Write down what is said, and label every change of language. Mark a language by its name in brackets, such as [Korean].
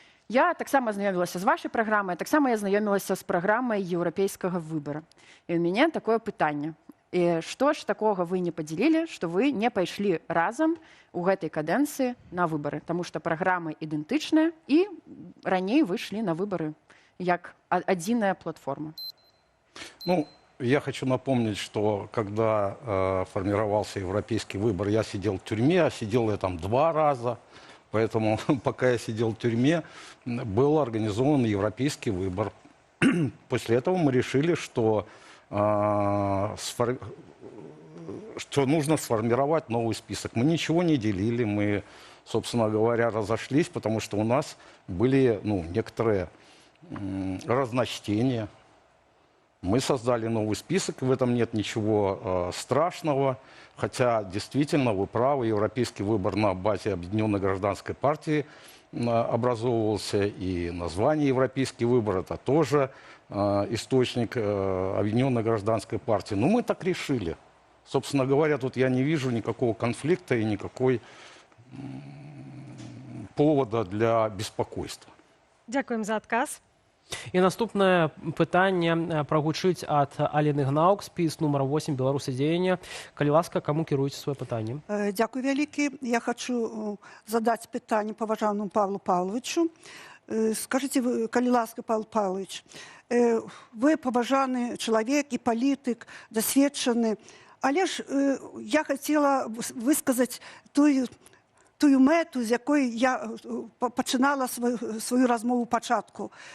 [Belarusian] Я таксама знаёмілася з вашай праграмай, таксама я знаёмілася з праграмай еўрапейскага выбара. І ў мяне такое пытанне. І што ж такога вы не падзялілі, што вы не пайшлі разам у гэтай кадэнцыі на выбары, таму што праграма ідэнтычная і раней выйшлі на выбары як адзіная платформа. [Russian] Ну, я хочу напомнить, что когда формировался европейский выбор, я сидел в тюрьме, а сидел я там 2 раза. Поэтому пока я сидел в тюрьме, был организован европейский выбор. После этого мы решили, что нужно сформировать новый список. Мы ничего не делили, мы, собственно говоря, разошлись, потому что у нас были некоторые разночтения. Мы создали новый список, в этом нет ничего страшного, хотя действительно вы правы, европейский выбор на базе Объединенной гражданской партии образовывался, и название «Европейский выбор» это тоже источник Объединенной гражданской партии. Но мы так решили. Собственно говоря, тут я не вижу никакого конфликта и никакой повода для беспокойства. [Belarusian] Дякуем за адказ. І наступне пытанне прагучыць ад Алены Гнаук, спіс нумар 8 «Беларусы дзеяння». Калі ласка, каму кіруеце сваё пытанне? Дякую вялікі. Я хочу задаць пытанне паважаному Павлу Павловичу. Скажите, калі ласка, Павел Павлович, вы паважаны чалавек і палітык, дасведчаны, але ж я хотела высказаць тую мэту, з якой я пачынала сваю размову пачатку.